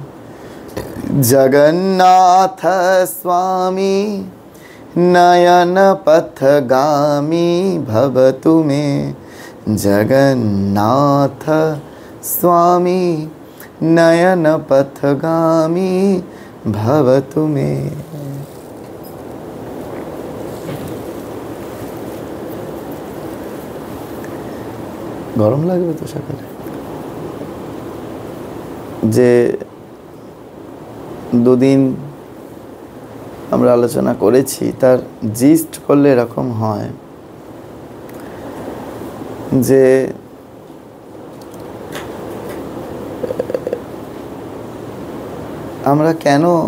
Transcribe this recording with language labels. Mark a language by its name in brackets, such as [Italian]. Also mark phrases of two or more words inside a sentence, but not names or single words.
[Sanskrit] जगन्नाथ स्वामी नयन पथगामी भवतु मे जगन्नाथ स्वामी नयन पथगामी भवतु मे। [Bangla] গরম লাগবে তো সকালে যে দুদিন আমরা আলোচনা করেছি তার জিস্ট করলে এরকম হয় যে আমরা কেন